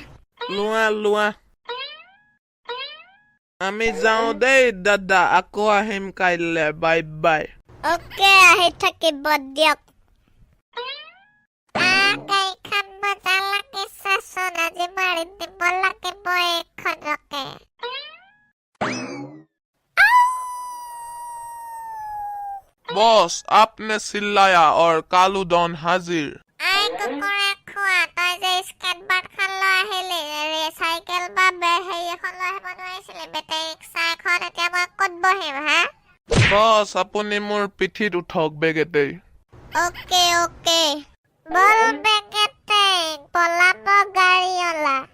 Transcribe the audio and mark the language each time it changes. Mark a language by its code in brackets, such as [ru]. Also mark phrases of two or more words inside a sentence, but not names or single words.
[as] লোৱা আমি যাওঁ দেই দাদা আকৌ আহিম কাইলে [en] bye bye [as] ওকে আহি থাকিব দিয়ক গাড়ীখন মজা লাগিছে চোন আজি মাৰি দিব লাগিব এইখনকে [hi] बॉस आपने चिल्लाया और कालू डॉन हाजिर [as] কুকুৰে খোৱা তই যে স্কেট বৰ্ডখন লৈ আহিলি চাইকেল বা হেৰি এখন লৈ আহিব নোৱাৰিছিলি [en] battery rickshaw [as] এখন এতিয়া মই ক'ত বহিম হা बॉस আপুনি মোৰ পিঠিত উঠক বেগেতে ওকে বল বেগেতে পলাব গাড়ীঅলা